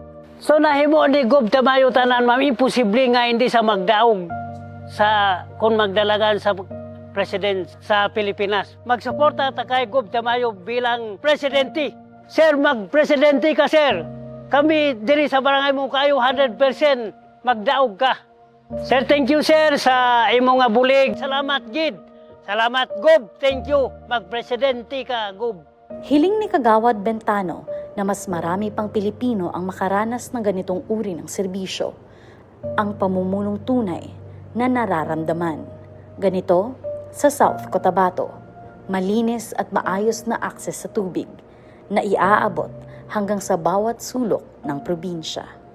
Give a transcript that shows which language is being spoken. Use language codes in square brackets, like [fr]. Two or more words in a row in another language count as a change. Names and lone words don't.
[hil] So nahimo ni Gob Tamayo tanan, ma'am, imposible nga hindi sa magdaog sa kung magdalagan sa president sa Pilipinas. Magsuporta ta kay Gob Tamayo bilang presidente. Sir, mag-presidente ka, sir. Kami diri sa Barangay Mungkayo 100% magdaog ka. Sir, [en] thank you, [hil] sir, sa imo nga bulig. Salamat, gid. Salamat, Gob. [en] Thank you. [hil] Mag-presidente ka, Gob. [tl] Hiling ni Kagawad Bentano na mas marami pang Pilipino ang makaranas ng ganitong uri ng serbisyo. Ang pamumulong tunay na nararamdaman. Ganito sa South Cotabato, malinis at maayos na akses sa tubig na iaabot hanggang sa bawat sulok ng probinsya.